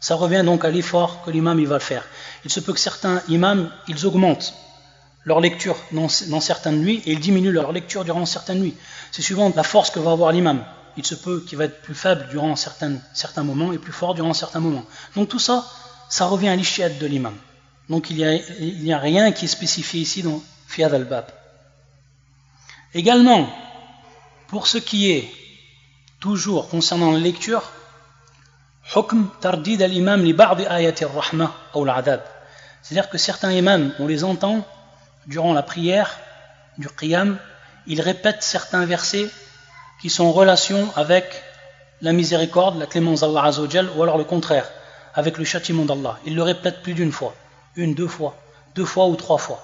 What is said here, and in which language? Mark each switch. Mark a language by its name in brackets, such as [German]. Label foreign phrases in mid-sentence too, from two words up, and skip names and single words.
[French] Ça revient donc à l'effort que l'imam il va faire. Il se peut que certains imams, ils augmentent leur lecture dans certaines nuits et ils diminuent leur lecture durant certaines nuits. C'est suivant la force que va avoir l'imam. Il se peut qu'il va être plus faible durant certains moments et plus fort durant certains moments. Donc tout ça, ça revient à l'ijtihad de l'imam. Donc il n'y a rien qui est spécifié ici dans [Arabic] في هذا الباب. [French] Également, pour ce qui est toujours concernant la lecture, [Arabic] حكم ترديد الإمام لبعض آيات الرحمة [French] ou al-adab. C'est-à-dire que certains imams, on les entend durant la prière du qiyam, ils répètent certains versets qui sont en relation avec la miséricorde, la clémence d'Allah [Arabic] عز وجل, [French] ou alors le contraire, avec le châtiment d'Allah. Ils le répètent plus d'une fois, deux fois ou trois fois.